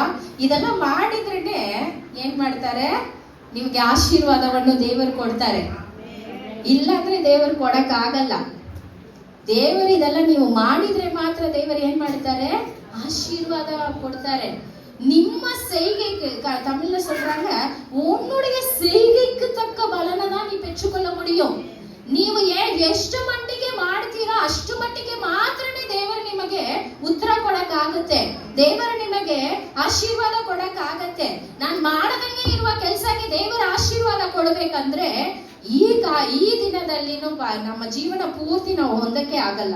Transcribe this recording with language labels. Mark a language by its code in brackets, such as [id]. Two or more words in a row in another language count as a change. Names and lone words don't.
[kn] ಇದೆಲ್ಲ ಮಾಡಿದ್ರೇನೆ ಏನ್ ಮಾಡ್ತಾರೆ? ನಿಮ್ಗೆ ಆಶೀರ್ವಾದವನ್ನು ದೇವರು ಕೊಡ್ತಾರೆ. ಇಲ್ಲಾಂದ್ರೆ ದೇವರು ಕೊಡಕ್ ಆಗಲ್ಲ. ದೇವರು ಇದೆಲ್ಲ ನೀವು ಮಾಡಿದ್ರೆ ಮಾತ್ರ ದೇವರು ಏನ್ ಮಾಡ್ತಾರೆ? ಆಶೀರ್ವಾದ ಕೊಡ್ತಾರೆ. [ta] ನಿಮ್ಮ செய்கைக்கு, தமிழ்ல சொல்றாங்க, உன்னுடைய செய்கைக்கு தக்க பலனை தான் நீ பெற்றுக்கொள்ள முடியும். [kn] ನೀವು ಎಷ್ಟು ಮಟ್ಟಿಗೆ ಮಾಡ್ತೀರಾ ಅಷ್ಟು ಮಟ್ಟಿಗೆ ಮಾತ್ರನೇ ದೇವರು ನಿಮಗೆ ಉತ್ತರ ಕೊಡಕ್ ಆಗುತ್ತೆ, ದೇವರು ನಿಮಗೆ ಆಶೀರ್ವಾದ ಕೊಡಕ್ ಆಗತ್ತೆ. ನಾನ್ ಮಾಡದಂಗೆ ಇರುವ ಕೆಲಸಕ್ಕೆ ದೇವರ ಆಶೀರ್ವಾದ ಕೊಡಬೇಕಂದ್ರೆ ಈ ದಿನದಲ್ಲಿನೂ ನಮ್ಮ ಜೀವನ ಪೂರ್ತಿ ನಾವು ಹೊಂದಕ್ಕೆ ಆಗಲ್ಲ.